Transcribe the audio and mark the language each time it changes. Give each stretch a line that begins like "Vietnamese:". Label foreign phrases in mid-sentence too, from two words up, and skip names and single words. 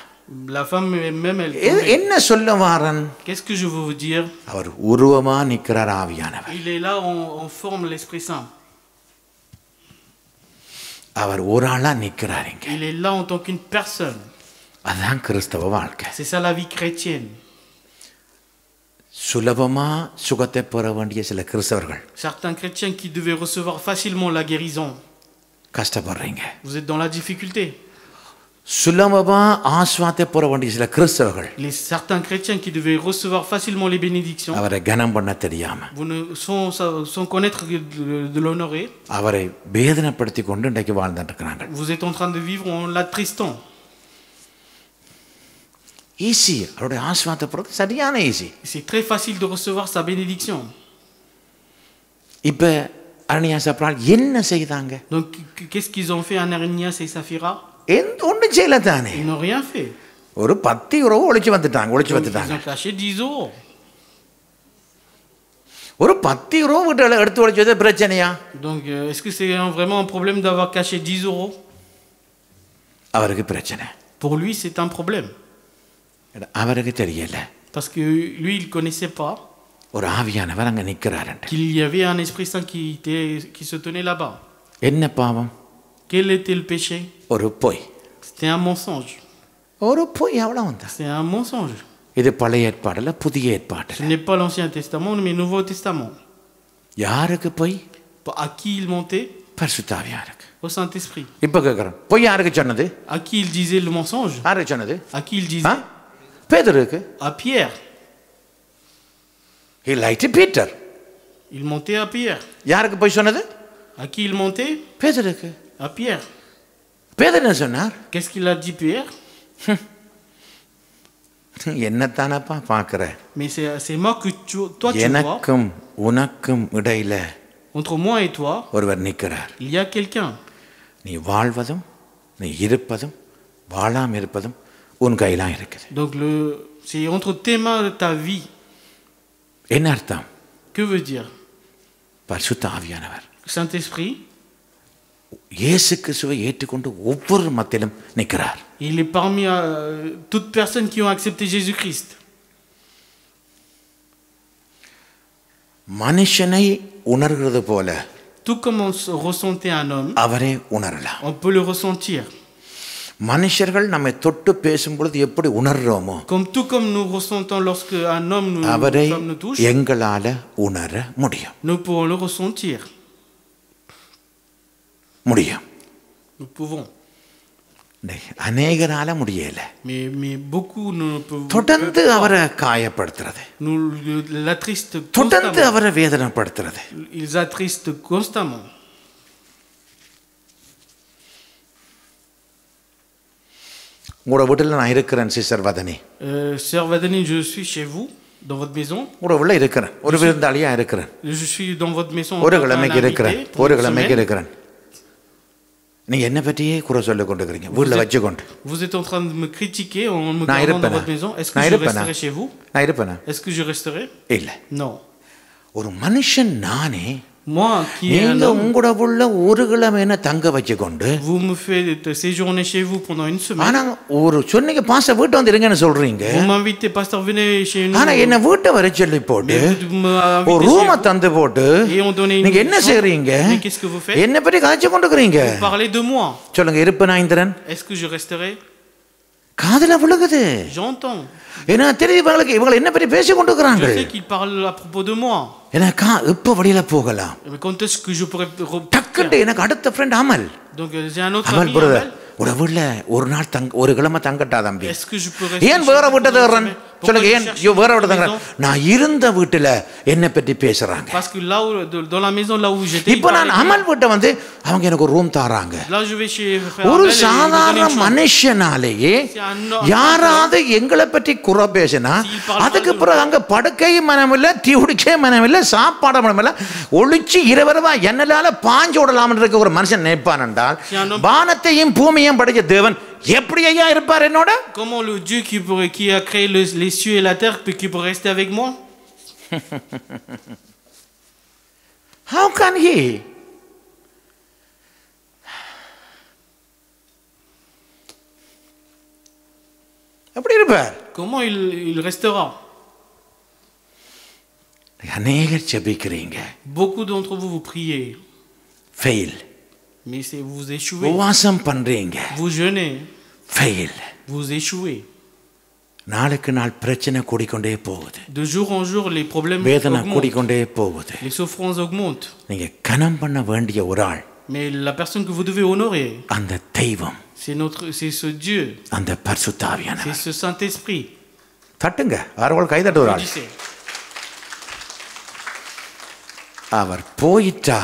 French: la femme même, elle.
Tamil: என்ன சொல்ல வாரன்?
French: Qu'est-ce que je veux vous dire?
Tamil: அவர் உருவமா நிற்கிறார் ஆவியானவர்.
French: Il est là en forme l'Esprit Saint.
Tamil: அவர் ஒரு ஆளா நிற்கிறாருங்க.
French: Il est là en tant qu'une personne.
Tamil: அதான் கிறிஸ்தவ வாழ்க்கை.
French: C'est ça la vie chrétienne.
Tamil: சுலபமா சுகத்தை பெற வேண்டிய சில கிறிஸ்தவர்கள்
French: Certains chrétiens qui devaient recevoir facilement la guérison,
Tamil: கஷ்டப்படுறீங்க.
French: vous êtes dans la difficulté.
Tamil: சுலபமா ஆஸ்வாத்தை பெற வேண்டிய சில கிறிஸ்தவர்கள்
French: Certains chrétiens qui devaient recevoir facilement les bénédictions,
Tamil: அவரை கனம் பண்ண தெரியாம
French: vous ne, sans connaître de l'honorer,
Tamil: அவரை வேதனைப்படுத்தி கொண்டு இன்றைக்கு வாழ்ந்துட்டு இருக்கிறாங்க.
French: vous êtes en train de vivre en l'attristant.
Tamil: ஈஸி, அவருடைய ஆஸ்வாத்தை பெறது சரியான ஈஸி.
French: C'est très facile de recevoir sa bénédiction.
Tamil: இப்ப அனனியா சப்ரால் என்ன செய்தாங்க?
French: Donc qu'est-ce qu'ils ont fait Ananias et Saphira?
Tamil: ஒன்றும் செய்யல தானே.
French: Ils n'ont rien fait.
Tamil: ஒரு 10 € ஒளிச்சு வந்துட்டாங்க.
French: Ils ont caché 10 €.
Tamil: ஒரு 10 € வீட்டில் எடுத்து ஒளிச்சது பிரச்சனையா?
French: Donc est-ce que c'est vraiment un problème d'avoir caché 10 €?
Tamil: அவருக்கு பிரச்சனை.
French: Pour lui, c'est un problème.
Tamil: அவருக்கு தெரியல.
French: Parce que lui, il ne connaissait pas
Tamil: ஒரு ஆவியானவர் அங்க நிற்கிறார்.
French: qu'il y avait un Esprit Saint qui se tenait là-bas.
Tamil: என்ன பாவம்?
French: Quel était le péché?
Tamil: ஒரு பொய்.
French: C'était un mensonge.
Tamil: ஒரு பொய் அவ்வளவுதான்.
French: C'est un mensonge.
Tamil: இது பழைய ஏற்பாடுல புதிய ஏற்பாடு.
French: Ce n'est pas l'Ancien Testament, mais le Nouveau Testament.
Tamil: யாருக்கு பொய்?
French: À qui il mentait?
Tamil: பரிசுத்த ஆவியாருக்கு.
French: Au Saint-Esprit.
Tamil: இப்ப கேக்குறேன், பொய் யாருக்கு சொன்னது?
French: À qui il disait le mensonge?
Tamil: யாருக்கு சொன்னது?
French: À qui il disait?
Tamil: பேதுருக்கு.
French: À Pierre.
English: He lied to Peter.
French: Il mentait à Pierre.
Tamil: யாருக்கு பொய் சொன்னது?
French: À qui il mentait?
Tamil: பேதுருக்கு.
French: À Pierre.
Tamil: பேதுரு என்ன சொன்னார்?
French: Qu'est-ce qu'il a dit Pierre?
Tamil: என்னத்தானப்பா பாக்குற?
French: Mais c'est moi que toi tu vois.
Tamil: எனக்கும் உனக்கும் இடையில
French: Entre moi et toi,
Tamil: ஒருவர் நிற்கிறார்.
French: il y a quelqu'un.
Tamil: நீ வாழ்வதும் நீ இருப்பதும் வாழாம இருப்பதும் உன் கையிலாம் இருக்குது.
French: Donc c'est entre tes mains ta vie.
Tamil: என்ன அர்த்தம்?
French: Que veut dire?
Tamil: பரிசுத்த ஆவியானவர்
French: Saint-Esprit,
Tamil: இயேசு கிறிஸ்துவை ஏற்றுக்கொண்டு ஒவ்வொரு மத்தியிலும் நிற்கிறார்.
French: il est parmi toutes personnes qui ont accepté Jésus-Christ.
Tamil: மனுஷனை உணர்கிறது போல
French: Tout comme on ressentait un homme,
Tamil: அவரே உணரலாம்.
French: on peut le ressentir.
Tamil: மனுஷர்கள் நம்மை தொட்டு பேசும் பொழுது எப்படி உணர்றோமோ
French: Tout comme nous ressentons lorsque un homme
Tamil: அவரை
French: une femme nous touche,
Tamil: எங்களால உணர முடியும்.
French: nous pouvons le ressentir.
Tamil: முடியும்.
French: Nous pouvons.
Tamil: அநேகரால முடியல.
French: Mais beaucoup ne peuvent
Tamil: தொடர்ந்து அவரை காயப்படுத்துறது,
French: nous l'attristent
Tamil: தொடர்ந்து
French: constamment.
Tamil: அவரை வேதனைப்படுத்துறது.
French: Ils attristent constamment.
Tamil: உங்களோட வீட்டில் நான் இருக்கிறேன் சிஸ்டர் வதனி.
French: Sœur Vadani, je suis chez vous, dans votre maison.
Tamil: உங்களோட உள்ள இருக்கிறேன், ஒரு விருந்தாளியா இருக்கிறேன்.
French: Je suis dans votre maison.
Tamil: ஒரு
French: en tant
Tamil: கிழமைக்கு இருக்கிறேன்,
French: qu'invité pour
Tamil: ஒரு
French: une
Tamil: கிழமைக்கு
French: semaine.
Tamil: இருக்கிறேன். நீங்க என்ன பற்றியே குறை சொல்ல கொண்டிருக்கிறீங்க வீட்டில் வச்சுக்கொண்டு.
French: Vous êtes en train de me critiquer en me
Tamil: நான்
French: gardant dans
Tamil: இருப்பேனா?
French: votre maison. Est-ce que
Tamil: நான்
French: je
Tamil: இருப்பேனா?
French: resterai chez vous?
Tamil: நான் இருப்பேனா?
French: Est-ce que je resterai?
Tamil: இல்ல.
French: Non.
Tamil: ஒரு மனுஷன் நானே
French: Moi, qui est un
Tamil: நீங்க
French: homme,
Tamil: உங்களோட புள்ள ஒரு கிழமை என்ன தங்க வச்சு கொண்டு
French: vous me faites séjourner chez vous pendant une semaine.
Tamil: ஆனா ஒரு சொன்னீங்க பாஸ்டர் வீட்டு வந்து இருங்கன்னு சொல்றீங்க.
French: Vous m'invitez, pasteur, venez chez nous.
Tamil: ஆனா என்ன வீட்டை வர சொல்லி போட்டு
French: Mais vous m'invitez
Tamil: ஒரு
French: chez
Tamil: ரூமை
French: vous.
Tamil: தந்து போட்டு
French: Et on donnait une
Tamil: நீங்க என்ன
French: chambre.
Tamil: செய்றீங்க?
French: Mais qu'est-ce que vous faites?
Tamil: என்ன பத்தி கதைச்சு கொண்டுக்கிறீங்க?
French: Vous parlez de moi.
Tamil: சொல்லுங்க இருப்பனா இந்திரன்
French: Est-ce que je resterai?
Tamil: காதுல விழுகுது.
French: J'entends.
Tamil: ஏன்னா தெரியுது இவங்க என்ன பத்தி பேசி கொண்டுக்கிறாங்க.
French: Je sais qu'il parle à propos de moi.
Tamil: எனக்கு இப்ப வழியில போகலாம்.
French: Mais quand est-ce que je pourrais
Tamil: டக்குன்னு எனக்கு அடுத்த ஃப்ரெண்ட் அமல்.
French: Donc j'ai un autre
Tamil: அமல்
French: ami.
Tamil: பிரதர்
French: Amel.
Tamil: ஒரு வீட்ல ஒரு நாள் ஒரு கிழமை தங்கட்டா தம்பி.
French: Est-ce que je peux rester?
Tamil: ஏன் வேற வீட்டை தேடுறேன்? சொல்லுங்க ஏன் வேற வீட்டை தேடுறேன்? நான் இருந்த வீட்டுல என்ன பத்தி பேசுறாங்க.
French: Parce que là où, dans la maison là où j'étais.
Tamil: இப்போ நான் அமல் வீட்டை வந்து அவங்க எனக்கு ஒரு ரூம் தாராங்க.
French: Là je vais chez frère
Tamil: ஒரு
French: Amel et il me donne
Tamil: சாதாரண
French: une chambre.
Tamil: மனுஷனாலேயே யாராவது எங்களை பற்றி குறை பேசினா அதுக்கு பிறகு அங்க படுக்கையும் மனமில்லை தீவுடிக்கே மனமில்லை சாப்பாடு மனமில்லை ஒளிச்சு இரவரவா என்னலால பாஞ்சு விடலாம்னு இருக்க ஒரு மனுஷன் நினைப்பான் என்றால் வானத்தையும் பூமியையும் படைச்ச தேவன் எப்படி ஐயா இருப்பார் என்னோட?
French: Comment le Dieu qui a créé les cieux et la terre qui peut rester avec moi?
English: How can he?
Tamil: எப்படி இருப்பார்?
French: Comment il restera?
Tamil: அநேகர் ஜெபிக்கிறீங்க.
French: Beaucoup d'entre vous vous priez,
Tamil: ஃபெயில்.
French: mais vous échouez.
Tamil: உபவாசம் பண்றீங்க.
French: Vous jeûnez,
Tamil: ஃபெயில்.
French: vous échouez.
Tamil: நாளுக்கு நாள் பிரச்சனை கூடிக்கொண்டே போகுது.
French: De jour en jour, les problèmes
Tamil: வேதனை
French: augmentent,
Tamil: கூடிக்கொண்டே போகுது.
French: les souffrances augmentent.
Tamil: நீங்க கனம் பண்ண வேண்டிய ஒரு ஆள்
French: Mais la personne que vous devez honorer,
Tamil: அந்த தெய்வம்,
French: c'est ce Dieu,
Tamil: அந்த
French: c'est
Tamil: பரிசுத்தாவியானவர்.
French: ce Saint-Esprit.
Tamil: தட்டுங்க, ஆரோள் கை தட்டு ஒரு ஆள்.
French: Applaudissez.
Tamil: அவர் போயிட்டா